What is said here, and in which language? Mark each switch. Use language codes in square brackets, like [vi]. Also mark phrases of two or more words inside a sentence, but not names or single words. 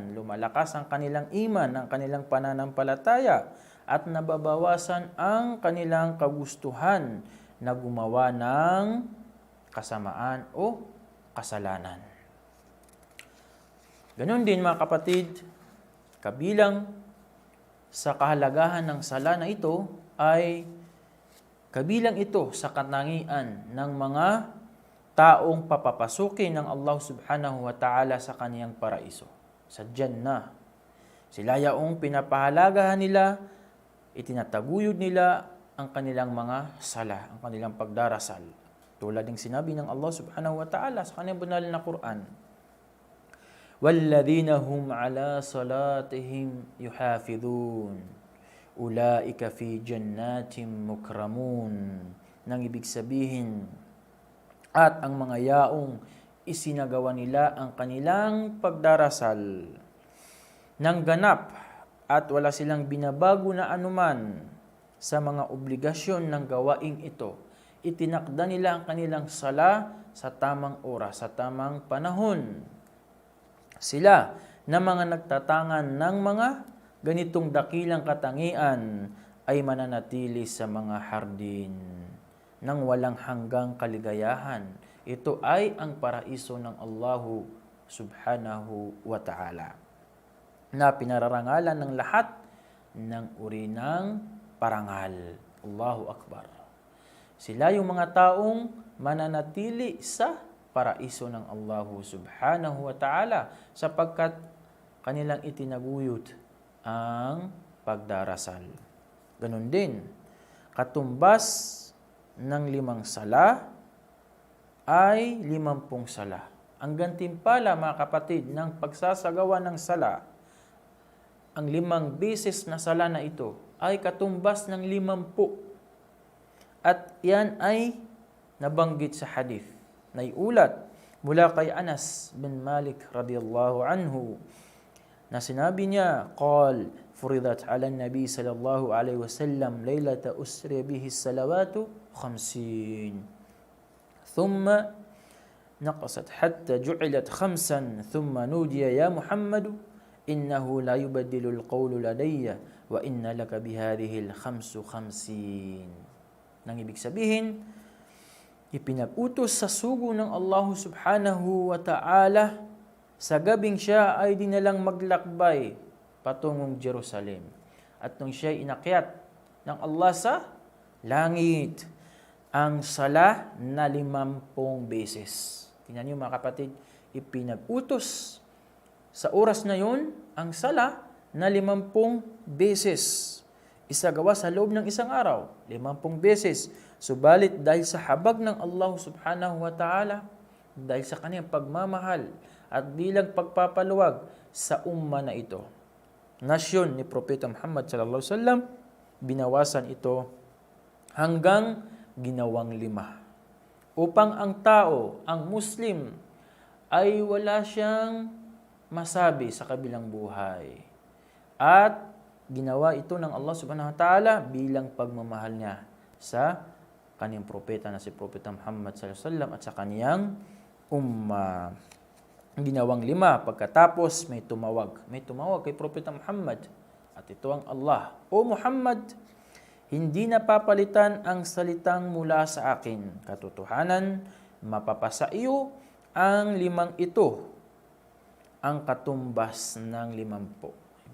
[tl] Lumalakas ang kanilang iman, ang kanilang pananampalataya, at nababawasan ang kanilang kagustuhan na gumawa ng kasamaan o kasalanan. Ganon din mga kapatid, kabilang sa kahalagahan ng sala na ito ay kabilang ito sa katangian ng mga taong papapasukin ng Allah [ar] سبحانه وتعالى [tl] sa kaniyang paraiso, sa Jannah. Sila yaong pinapahalagahan nila, itinataguyod nila ang kanilang mga sala, ang kanilang pagdarasal. Tulad ng sinabi ng Allah [ar] سبحانه وتعالى [tl] sa kaniyang banal na Quran, [ar] وَالَّذِينَ هُمْ عَلَى صَلَاتِهِمْ يُحَافِظُونَ أُولَئِكَ فِي جَنَّاتٍ مُكْرَمُونَ. [tl] Nang ibig sabihin, at ang mga yaong isinagawa nila ang kanilang pagdarasal ng ganap at wala silang binabago na anuman sa mga obligasyon ng gawaing ito, itinakda nila ang kanilang sala sa tamang oras, sa tamang panahon. Sila na mga nagtatangan ng mga ganitong dakilang katangian ay mananatili sa mga hardin ng walang hanggang kaligayahan. Ito ay ang paraiso ng Allahu [ar] سبحانه وتعالى, [tl] na pinararangalan ng lahat ng uri ng parangal. [ar] الله أكبر. [tl] Sila yung mga taong mananatili sa paraiso ng Allahu [ar] سبحانه وتعالى [tl] sapagkat kanilang itinaguyod ang pagdarasal. Ganon din, katumbas ng 5 sala ay 50 sala. Ang gantimpala, mga kapatid, ng pagsasagawa ng sala, ang 5 beses na sala na ito ay katumbas ng 50. At yan ay nabanggit sa hadith na iulat mula kay Anas bin Malik [ar] رضي الله عنه [tl] na sinabi niya, [ar] قال فرضت على النبي صلى الله عليه وسلم ليلة أسري به الصلوات 50 ثم نقصت حتى جعلت 5 ثم نودي يا محمد إنه لا يبدل القول لدي وإن لك بهذه الـ5 50. [tl] Nang ibig sabihin, ipinag-utos sa sugo ng Allah [ar] سبحانه وتعالى [tl] sa gabing siya ay dinalang maglakbay patungong Jerusalem. At nung siya inakyat ng Allah sa langit, ang sala na 50 beses. Tingnan niyo mga kapatid, ipinag-utos sa oras na yun ang sala na 50 beses. Isagawa sa loob ng isang araw, 50 beses. Subalit dahil sa habag ng Allah [ar] سبحانه وتعالى, [tl] dahil sa kanyang pagmamahal at bilang pagpapaluwag sa umma na ito, nasyon ni Propeta Muhammad [ar] صلى الله عليه وسلم, [tl] binawasan ito hanggang ginawang 5. Upang ang tao, ang Muslim, ay wala siyang masabi sa kabilang buhay. At ginawa ito ng Allah [ar] سبحانه وتعالى [tl] bilang pagmamahal niya sa kanyang propeta na si Propeta Muhammad [ar] صلى الله عليه وسلم [tl] at sa kanyang umma. Ginawang 5. Pagkatapos may tumawag kay Propeta Muhammad at ito ang Allah, O Muhammad, hindi napapalitan ang salitang mula sa akin. Katotohanan, mapapasa iyo ang 5 ito, ang katumbas ng 50.